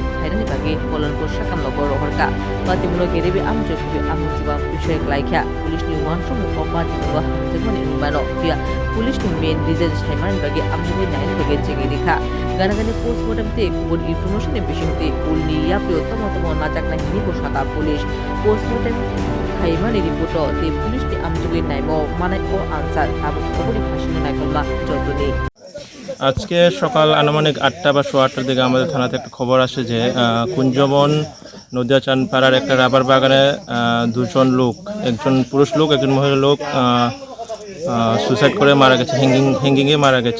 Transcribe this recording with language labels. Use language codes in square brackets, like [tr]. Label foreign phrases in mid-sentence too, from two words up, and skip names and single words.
[trp] khairani bagi Kolanpur sakam logo rohorka patimulo gerebe amjoki amujiba bishoy laikha pulis ni wansum kopati wa jemoni rumano dia pulis ni [en] main reason [trp] Simon bagi amjoki nain bagi jegi dikha ganagani postmortem te kubun information e bishinte ulni ya priyotomo najak na hini ko sata pulis postmortem Haimani ripoto te pulis ni amjoki naimo manai o answer abu koburi khashina naikoma jotuni [bn] আজকে সকাল আনুমানিক 8টা বা 8:15টার দিকে আমাদের থানাতে একটা খবর আসে যে কুঞ্জবন নদিয়া চানপাড়ার একটা রাবার বাগানে দুজন লোক, একজন পুরুষ লোক একজন মহিলা লোক সুসাইড করে মারা গেছে, হ্যাঙ্গিংয়ে মারা গেছে।